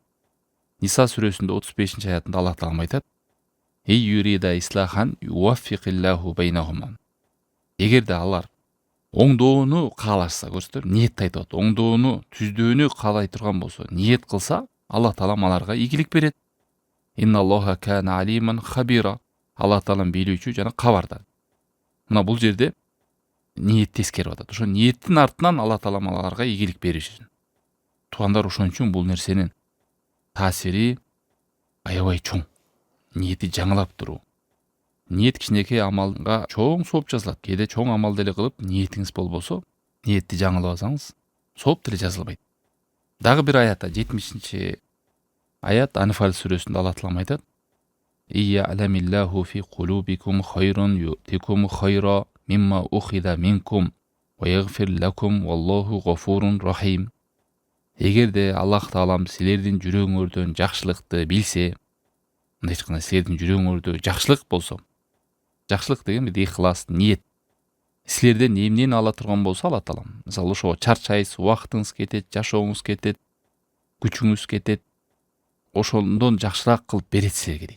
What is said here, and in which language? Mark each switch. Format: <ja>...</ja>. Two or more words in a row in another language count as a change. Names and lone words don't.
<ky>Ниса сүрөсүндө 35-аятында Аллах Таалам айтат:</ky> <ar>"إن يريدا إصلاحا يوفق الله بينهما."</ar> <ky>Эгерде алар оңдоону каалашса, көрсөтөр, ниет айтып атат. Оңдоону, түздүүнү каалай турган болсо, ниет кылса, Аллах Таала аларга ийгилик берет.</ky> <ar>إن الله كان عليما خبيرا.</ar> <ky>Аллах Таала билүүчү жана кабардар. Мына бул жерде ниетти эскерип атат. Ошо ниеттин артынан Аллах Таала аларга ийгилик беришин. Туугандар, ошон үчүн бул нерсенин таасири аябай чоң. Ниети жаңылап туруу. Ниет кичинекей амалга чоң сооп жазылат. Кээде чоң амал деле кылып, ниетиңиз болбосо, ниетти жаңылабасаңыз, сооп деле жазылбайт. Дагы бир аятта 70-чи аят Анфал сүрөсүндө Аллах Таала айтат:</ky> <ar>"إن يعلم الله في قلوبكم خيرا يؤتكم خيرا مما أخذ منكم ويغفر لكم والله غفور رحيم."</ar> <ky>Эгерде Аллах Таалам силердин жүрөгүңөрдөн жакшылыкты билсе, мындайча айтканда силердин жүрөгүңөрдө жакшылык болсо, жакшылык деген бир ихлас, ниет. Силерден эмнени ала турган болсо Аллах Таалам, мисалы ошо чарчайсыз, убактыңыз кетет, жашооңуз кетет, күчүңүз кетет, ошондон жакшыраак кылып берет силерге дейт.</ky>